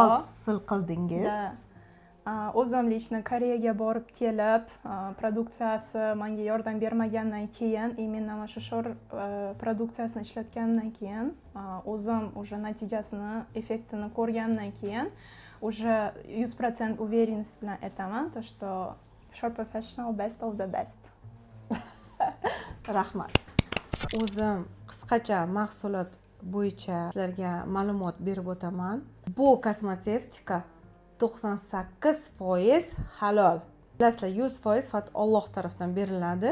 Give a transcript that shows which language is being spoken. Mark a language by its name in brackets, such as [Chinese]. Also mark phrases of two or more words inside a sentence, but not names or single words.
[Uzbek] hosil qildingiz. O'zimli ishni Koreyaga borib kelib, produksiyasi menga yordam bermagandan keyin, именно mana shu Shore produksiyasini ishlatgandan keyin, o'zim уже natijasini, effektini ko'rgandan keyin, [Russian] уже 100% уверенность [Uzbek] bilan aytaman, [Russian] то что [English] Shore Professional best of the best. [Uzbek] Rahmat. O'zim qisqacha mahsulot bo'yicha sizlarga ma'lumot berib o'taman. Bu kosmetevtika 98% halol. Bilasizlar, 100% faqat Alloh tarafdan beriladi.